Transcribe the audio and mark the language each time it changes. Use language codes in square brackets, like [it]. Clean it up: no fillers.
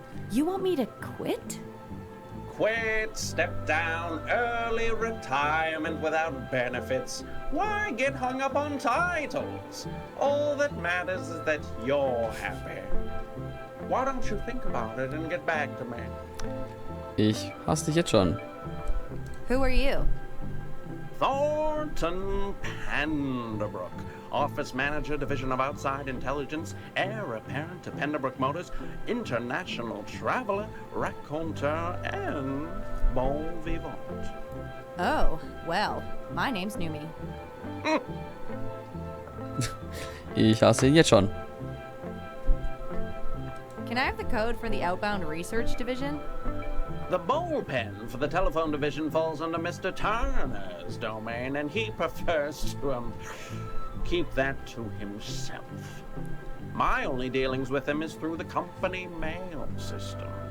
[en] You want me to quit? Quit, step down, early retirement without benefits. Why get hung up on titles? All that matters is that you're happy. Why don't you think about it and get back to me? [de] Ich hasse dich jetzt schon. [en] Who are you? Thornton Penderbrook, Office Manager, Division of Outside Intelligence, Heir Apparent to Penderbrook Motors, International Traveler, Raconteur, and Bon Vivant. Oh, well, my name's Numi. [de] Ich hasse ihn jetzt schon. [en] Can I have the code for the Outbound Research Division? The bullpen for the telephone division falls under Mr. Turner's domain, and he prefers to keep that to himself. My only dealings with him is through the company mail system.